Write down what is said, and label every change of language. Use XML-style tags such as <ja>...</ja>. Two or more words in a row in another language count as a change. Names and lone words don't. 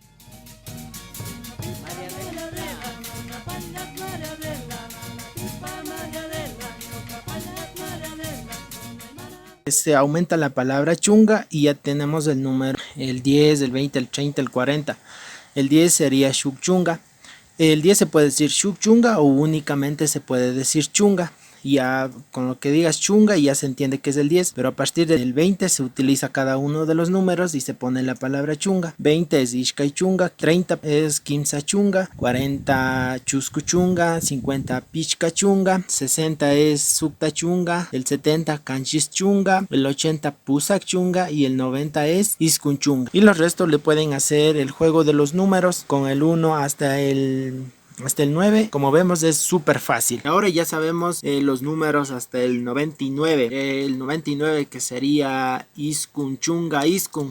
<es>Se aumenta la palabra chunga y ya tenemos el número, el 10, el 20, el 30, el 40. El 10 sería</es> <qu>shuk chunga.</qu> <es>El 10 se puede decir</es> <qu>shuk chunga</qu> <es>o únicamente se puede decir chunga. Ya con lo que digas chunga ya se entiende que es el 10, pero a partir del 20 se utiliza cada uno de los números y se pone la palabra chunga. 20 es</es> <qu>Ishkai Chunga,</qu> <es>30 es</es> <qu>Kimsa Chunga,</qu> <es>40</es> <qu>Chusku Chunga,</qu> <es>50</es> <qu>Pichka Chunga,</qu> <es>60 es</es> <qu>Sukta Chunga,</qu> <es>el 70</es> <qu>Kanchis Chunga,</qu> <es>el 80</es> <qu>Pusak Chunga</qu> <es>y el 90 es</es> <qu>Iskun Chunga.</qu> <es>Y los restos le pueden hacer el juego de los números con el 1 hasta el hasta el 9, como vemos, es súper fácil. Ahora ya sabemos los números hasta el 99. El 99 que sería</es> <qu>Iskun Chunga Iskun.</qu>